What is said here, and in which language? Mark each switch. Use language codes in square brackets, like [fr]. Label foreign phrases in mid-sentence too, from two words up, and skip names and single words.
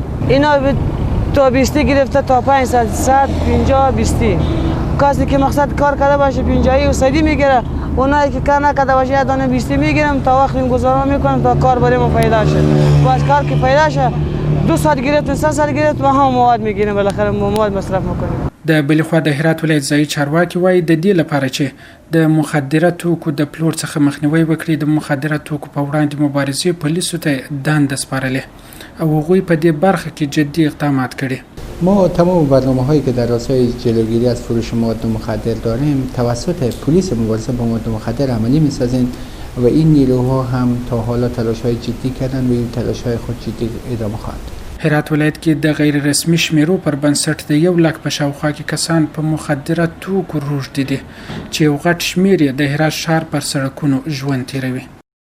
[fa] اینا تا 20 گرفته تا 500 150 20 کسی که مقصد کار کرده باشه 50 و 100 میگیره اونایی که کار نکرده باشه یه دانه 20 میگیرم تا وقتی گذارم میکنم تا کار برام پیدا شه. باز کار که پیدا شه 2 ساعت گرفت 3 ساعت گرفت ما هم مواد میگیریم بالاخره مواد مصرف میکنیم. [ps] د بلې خوا د هرات ولایت ځایي چارواکي وایي د دې لپاره چې د مخدره توکو د پلور څخه مخنیوی وکړي د مخدره توکو په وړاندې مبارزې پولیسو ته دنده سپارلې او هغوی په دې برخه کې جدي اقدامات کړي. [fa] ما تمام برنامه‌هایی که در راستای جلوگیری از فروش مواد مخدر داریم توسط پلیس مبارزه با مواد مخدر عملی می‌سازیم و این نیروها هم تا حالا تلاش‌های جدی کردن و این تلاش‌های خود جدی ادامه خواهند. [ps] هرات ولایت کې د غیر رسمي شمیرو پر بنسټ د 1 لک په شاوخوا کې کسان په مخدره توکو روږدي دي چې یو غټ شمیر یې د هرات ښار پر سړکونو ژوند تیروي.